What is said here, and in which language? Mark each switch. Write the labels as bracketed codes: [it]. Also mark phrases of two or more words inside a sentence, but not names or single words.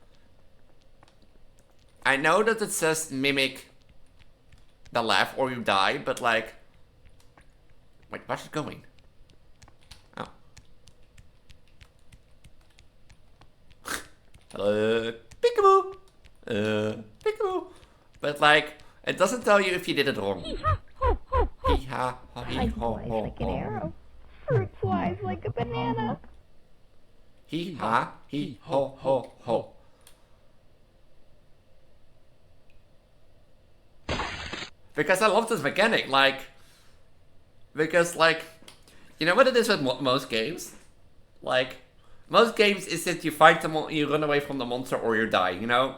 [en] I know that it says mimic the laugh or you die, but like. Wait, where's it going? Oh. Peekaboo! Peekaboo! But like, it doesn't tell you if you did it wrong. Hee ha, hee Time ho flies ho like an ho. arrow. Fruit flies like a banana. Hee ha, hee ho ho ho. Because I love this mechanic, like... Because, like... You know what it is with most games? Like... Most games is that you find the you run away from the monster or you die, you know?